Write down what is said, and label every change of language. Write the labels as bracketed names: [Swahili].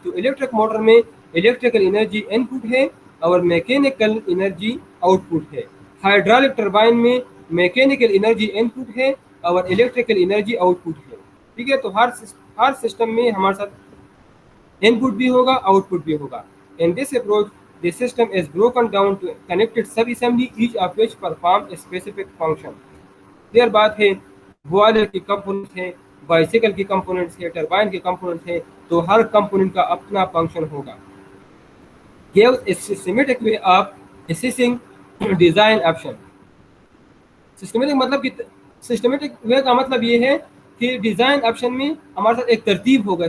[Urdu] تو electric motor میں electrical energy ان پٹ ہے اور میکینیکل انرجی آؤٹ پٹ ہے. ہائیڈرولک ٹربائن میں میکینیکل انرجی ان پٹ ہے اور الیکٹریکل انرجی آؤٹ پٹ ہے. ٹھیک ہے، تو ہر سسٹم میں ہمارے ساتھ ان پٹ بھی ہوگا، آؤٹ پٹ بھی ہوگا. [English] In this approach the system is broken down to connected sub-assembly each of which perform a specific function. [Urdu] Clear بات ہے، بوائلر کی کمپوننٹ ہے، بائسیکل کی کمپوننٹس ہے، ٹربائن کی کمپوننٹ ہے، تو ہر کمپوننٹ کا اپنا فنکشن ہوگا. [English] gives a systematic way of assessing design option. [Urdu] Systematic مطلب کہ سسٹمیٹک وے کا مطلب یہ ہے کہ ڈیزائن آپشن میں ہمارے ساتھ ایک ترتیب ہوگا.